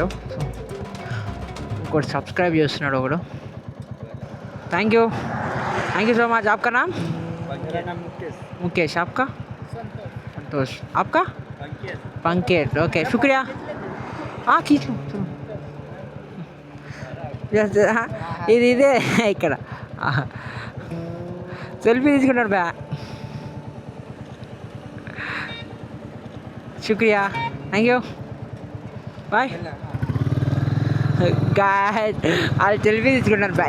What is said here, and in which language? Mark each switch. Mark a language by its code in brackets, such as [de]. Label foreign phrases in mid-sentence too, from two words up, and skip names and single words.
[te] సో ఇంకోటి సబ్స్క్రైబ్ చేస్తున్నాడు ఒకడు. [en] Thank you. Thank you so much. [hi] आपका नाम? मेरा नाम मुकेश. मुकेश. आपका? संतोष. आपका? पंकज. ओके शुक्रिया. हाँ खींच लो चलो. [te] ఇది ఇదే ఇక్కడ సెల్ఫీ తీసుకున్నాడు బ్యా. [en] శుక్రియా. Thank you. [te] బాయ్. వాళ్ళు సెల్ఫీ తీసుకుంటారు బ్యా.